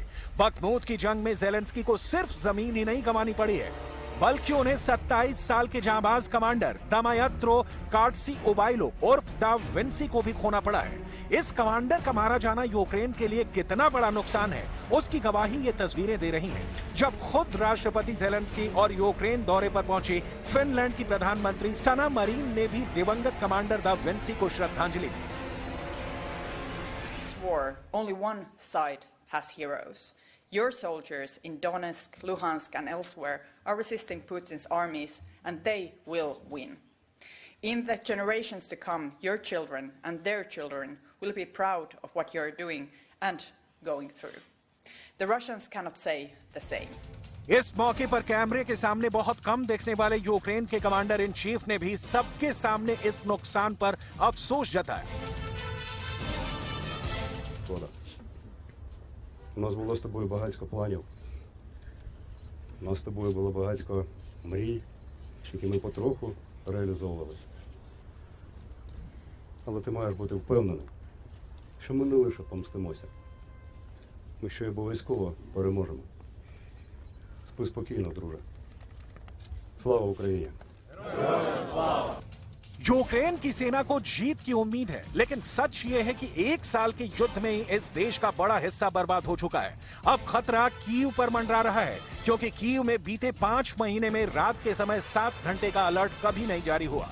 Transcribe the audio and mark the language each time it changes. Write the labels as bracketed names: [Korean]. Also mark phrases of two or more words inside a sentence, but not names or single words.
[Hindi] बखमूत की जंग में ज़ेलेंस्की को सिर्फ जमीन ही नहीं गंवानी पड़ी है, बल्कि उन्हें 27 साल के जांबाज कमांडर दमायत्रो कार्डसीओबाइलो उर्फ दा विंसी को भी खोना पड़ा है। इस कमांडर का मारा जाना यूक्रेन के लिए कितना बड़ा नुकसान है, उसकी गवाही ये तस्वीरें दे रही हैं, जब खुद राष्ट्रपति ज़ेलेंस्की और यूक्रेन दौरे पर पहुंची फिनलैंड की प्रधानमंत्री सना मरीन ने भी दिवंगत कमांडर दा विंसी को श्रद्धांजलि दी। [English] War, only one side has heroes. Your soldiers in Donetsk, Luhansk and elsewhere are resisting Putin's armies, and they will win. In the generations to come, your children and their children will be proud of what you're doing and going through. The Russians cannot say the same. [Hindi] इस मौके पर कैमरे के सामने बहुत कम देखने वाले यूक्रेन के [English] commander in chief [Hindi] ने भी सबके सामने इस नुकसान पर अफसोस जताया। [Ukrainian] У нас було з тобою багатько планів. У нас з тобою було багатько мрій, які ми потроху реалізовували. Але ти маєш бути впевнений, що ми не лише помстимося. Ми ще й обов'язково переможемо. Спи спокійно, друже. Слава Україні! [Hindi] यूक्रेन की सेना को जीत की उम्मीद है, लेकिन सच ये है कि एक साल के युद्ध में ही इस देश का बड़ा हिस्सा बर्बाद हो चुका है। अब खतरा कीव पर मंडरा रहा है, क्योंकि कीव में बीते 5 महीने में रात के समय 7 घंटे का अलर्ट कभी नहीं जारी हुआ।